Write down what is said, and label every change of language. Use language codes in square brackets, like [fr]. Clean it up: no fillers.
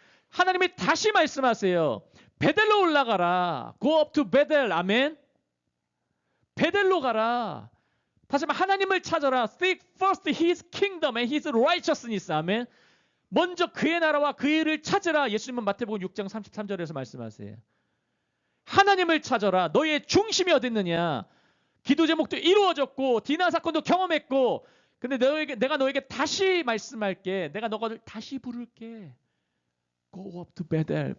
[ko] 하나님이 다시 말씀하세요. 베델로 올라가라. [en] Go up to [ko] 베델. 아멘. 베델로 가라. 다시 한번 하나님을 찾아라. [en] Seek first His kingdom and His righteousness. [ko] 아멘. 먼저 그의 나라와 그의 일을 찾으라. 예수님은 마태복음 6장 33절에서 말씀하세요. 하나님을 찾아라. 너의 중심이 어디 있느냐. 기도 제목도 이루어졌고 디나 사건도 경험했고 근데 내가 너에게 다시 말씀할게. 내가 너를 다시 부를게. [en] Go up to [ko] 베델.